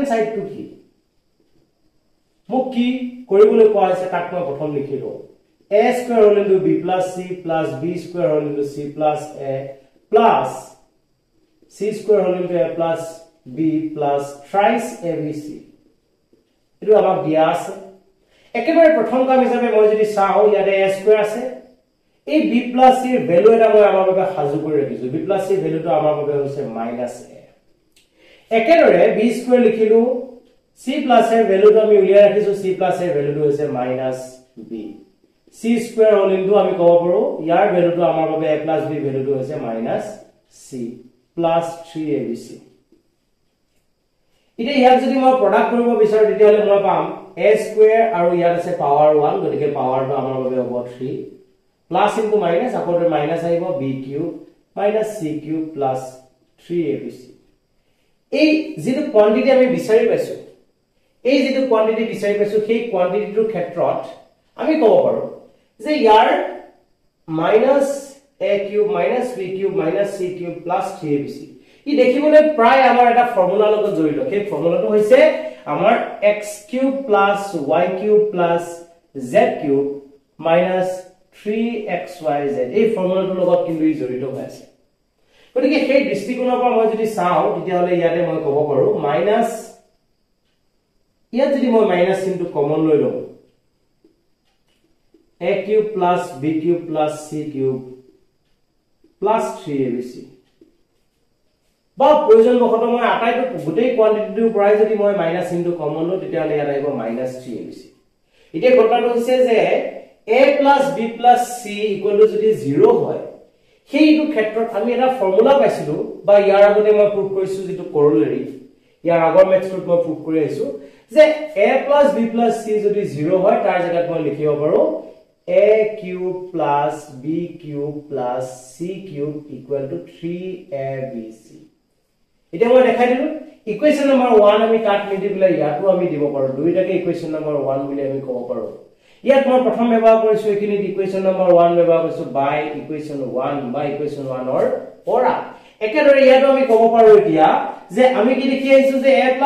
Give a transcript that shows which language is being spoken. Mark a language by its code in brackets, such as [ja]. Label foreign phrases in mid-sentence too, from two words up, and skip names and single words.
[as] সাইডটো কি মোক কি কৰিবলৈ কোৱা হৈছে তাক মই প্ৰথম লিখি লওঁ [en] a square whole into b plus c plus b square whole into c plus a plus c square whole into a plus b plus thrice abc [as] এটো আমাক দিয়া আছে একেবাৰে প্ৰথম কাম হিচাপে মই যদি চাও ইয়াতে [en] a square [as] আছে এই [en] b plus c [as] এর ভ্যালু এটা মই আমাৰ বাবে হাজু কৰি ৰাখিছো [en] b plus c [as] ভ্যালুটো আমাৰ বাবে হৈছে -a একেদৰে [en] b square [as] লিখিলো [en] c plus [as] এর ভ্যালুটো আমি উলিয়াই ৰাখিছো [en] c plus [as] এর ভ্যালুটো হৈছে -b [en] c square whole into [as] আমি কব পাৰো ইয়াৰ ভ্যালুটো আমাৰ বাবে [en] a plus b [as] ভ্যালুটো হৈছে [en] -c plus 3abc [as] ইতে ইয়াত যদি মই প্ৰডাক্ট কৰিব বিচাৰো তেতিয়ালে মই পাম [en] a square [as] আৰু ইয়াত আছে পাৱাৰ 1 গতিকে পাৱাৰটো আমাৰ বাবে হ'ব [en] 3 plus into minus [as] আকৌতে মাইনাস আহিব [en] b cube minus c cube plus 3abc [as] এই যেটো কোয়ান্টিটি আমি বিচাৰি পাইছো এই যেটো কোয়ান্টিটি বিচাৰি পাইছো সেই কোয়ান্টিটিৰ ক্ষেত্ৰত আমি কব পাৰো যে ইয়াৰ [en] minus a cube minus b cube minus c cube plus 3abc [as] ই দেখিবলৈ প্ৰায় আমাৰ এটা ফৰ্মুলা লগত জড়িত সেই ফৰ্মুলাটো হৈছে আমাৰ [en] x cube plus y cube plus z cube minus 3xyz [as] এই ফৰ্মুলাটোৰ লগত কিন্তু ই জড়িত হৈ আছে গতিকে সেই দৃষ্টিকোণৰ পৰা মই যদি চাও তেতিয়াহলে ইয়াতে মই ক'ব পাৰো মাইনাস ইয়াত যদি মই মাইনাস চিনটো কমন লৈ লওঁ [en] a cube plus b cube plus c cube plus 3abc [as] বা প্ৰয়োজন বখত মই আটাইটো গোটেই কোয়ান্টিটিৰ পৰাই যদি মই মাইনাস চিনটো কমন লওঁ তেতিয়াহলে ইয়াত আহিব -3abc এতিয়া কথাটো হৈছে যে [en] a plus b plus c equal to [as] যদি 0 হয় সেইটো ক্ষেত্ৰত আমি এটা ফৰ্মুলা পাইছিলো বা ইয়াৰ আগতে মই প্ৰুভ কৰিছো যেটো কৰলেৰী ইয়াৰ আগৰ মেথডত মই প্ৰুভ কৰি আইছো যে [en] a plus b plus c [as] যদি 0 হয় তাৰ জায়গাত মই লিখিব পাৰো [en] a cube plus b cube plus c cube equal to 3abc [as] এটা মই দেখাই দিলো [en] equation number [as] 1 আমি [en] cut multiply [as] ইয়াটো আমি দিব পাৰো দুইটাকে [en] equation number [as] 1 বুলি আমি ক'ব পাৰো ইয়াত মই প্ৰথম ব্যৱহাৰ কৰিছো এখিনি [en] equation number [as] 1 ব্যৱহাৰ কৰিছো [en] by equation [as] 1 বা ইকুয়েশন 1 অৰ পৰা একেদৰে ইয়াতো আমি ক'ব পাৰো এতিয়া যে আমি কি লিখি আইছো যে [en] a +